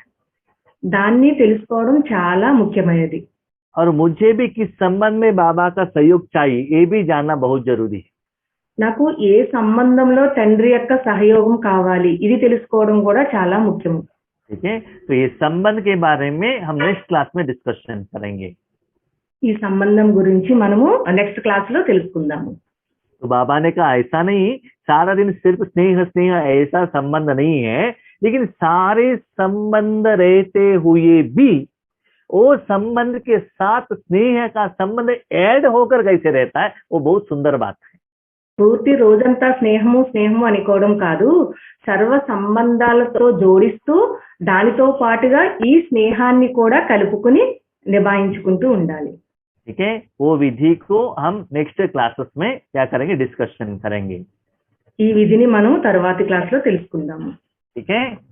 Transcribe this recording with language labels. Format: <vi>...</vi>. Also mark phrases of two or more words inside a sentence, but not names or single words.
<te>దాన్ని తెలుసుకోవడం చాలా ముఖ్యమైనది.</te> <hi>और मुझे भी किस संबंध में बाबा का सहयोग चाहिए, ये भी जानना बहुत जरूरी है।</hi> <te>నాకు ఏ సంబంధంలో తండ్రి యొక్క సహయోగం కావాలి, ఇది తెలుసుకోవడం కూడా చాలా ముఖ్యము.</te> <hi>ठीक है, तो ये संबंध के बारे में हम</hi> <en>next class</en> <hi>में डिस्कशन करेंगे।</hi> <te>ఈ సంబంధం గురించి మనము</te> <en>next class</en> <te>లో తెలుసుకుందాము.</te> <hi>तो बाबा ने कहा ऐसा नहीं सारा दिन सिर्फ स्नेह स्नेह ऐसा संबंध नहीं है, लेकिन सारे संबंध रहते हुए भी वो संबंध के साथ स्नेह का संबंध ऐड होकर कैसे रहता है, वो बहुत सुंदर बात है।</hi> <te>పూర్తి రోజంతా స్నేహము స్నేహము అనుకోవడం కాదు, సర్వ సంబంధాలతో జోడిస్తూ దానితో పాటుగా ఈ స్నేహాన్ని కూడా కలుపుకుని నిభాయించుకుంటూ ఉండాలి.</te> <hi>ठीक है, वो विधि को हम</hi> <en>next classes</en> <hi>में क्या करेंगे, डिस्कशन करेंगे।</hi> <te>ఈ విధిని మనం తరువాతి క్లాస్ లో తెలుసుకుందాము.</te> <hi>ठीक है।</hi>